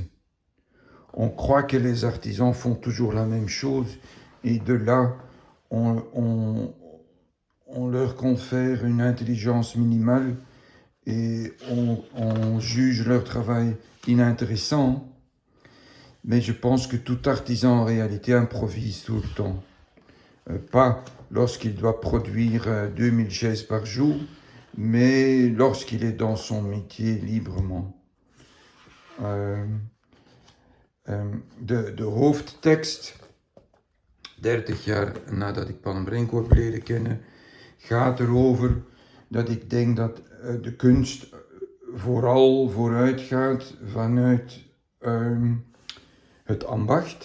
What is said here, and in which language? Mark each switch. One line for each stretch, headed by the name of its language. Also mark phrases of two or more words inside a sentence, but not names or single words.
French: On croit que les artisans font toujours la même chose, et de là, on leur confère une intelligence minimale et on juge leur travail inintéressant. Mais je pense que tout artisan en réalité improvise tout le temps. Pas lorsqu'il doit produire 2000 chaises par jour, mais lorsqu'il est dans son métier librement.
Dutch: De hoofdtekst, 30 jaar nadat ik Pauwaert heb leren kennen, gaat erover dat ik denk dat de kunst vooral vooruit gaat vanuit het ambacht.